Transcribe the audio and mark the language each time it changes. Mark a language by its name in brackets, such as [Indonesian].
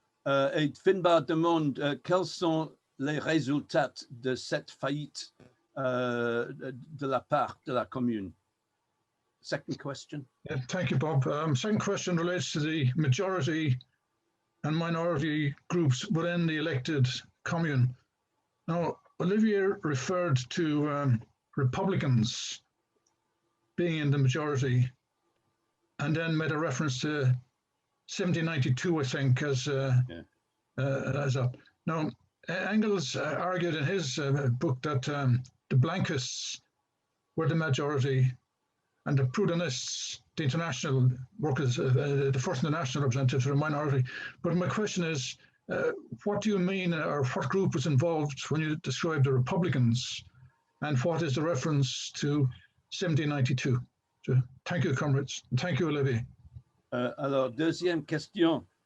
[French] Et Finbar demande quels sont les résultats de cette faillite de la part de la Commune. [English] Second question. Yeah, thank you, Bob. Second question relates to the majority and minority groups within the elected Commune. Now, Olivier referred to Republicans being in the majority and then made a reference to 1792, I think, as that. Now, Engels argued in his book that the Blanquists were the majority and the Proudhonists, the international workers, the first international representatives, were a minority. But my question is, what do you mean, or what group was involved when you describe the Republicans, and what is the reference to 1792? So, thank you, comrades. And thank you, Olivier. [French] Alors, deuxième question.